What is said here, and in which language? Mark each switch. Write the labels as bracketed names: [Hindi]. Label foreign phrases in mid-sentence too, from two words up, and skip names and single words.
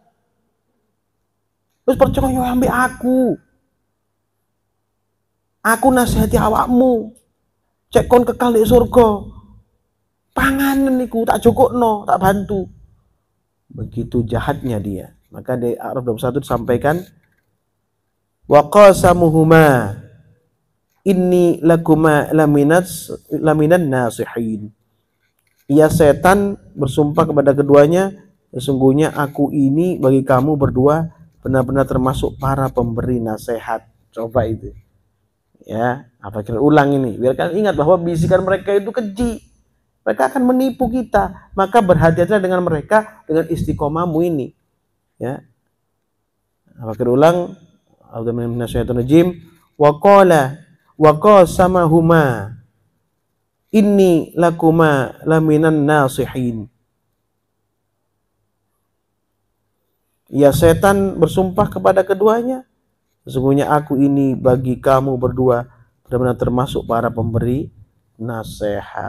[Javanese] Terus percaya ambil aku. Aku nasihati awakmu. Cek kon kekal di surga. Panganan niku tak cukupno, tak bantu. [Indonesian] Begitu jahatnya dia. Maka di A'raf 21 disampaikan [Arabic] وقاسمهما إني لكما لمن الناصحين. [Indonesian] Ia setan bersumpah kepada keduanya, sesungguhnya aku ini bagi kamu berdua benar-benar termasuk para pemberi nasihat. Coba itu. Ya, apa kira ulang ini. Biar kalian ingat bahwa bisikan mereka itu keji. Mereka akan menipu kita. Maka berhati-hatilah dengan mereka dengan istiqomahmu ini. Ya. Apa kira ulang? [Arabic] أعوذ بالله من الشيطان الرجيم. وقال وقاسمهما إني لكما لمن الناصحين. [Indonesian] Ya, setan bersumpah kepada keduanya, sesungguhnya aku ini bagi kamu berdua benar-benar termasuk para pemberi nasihat.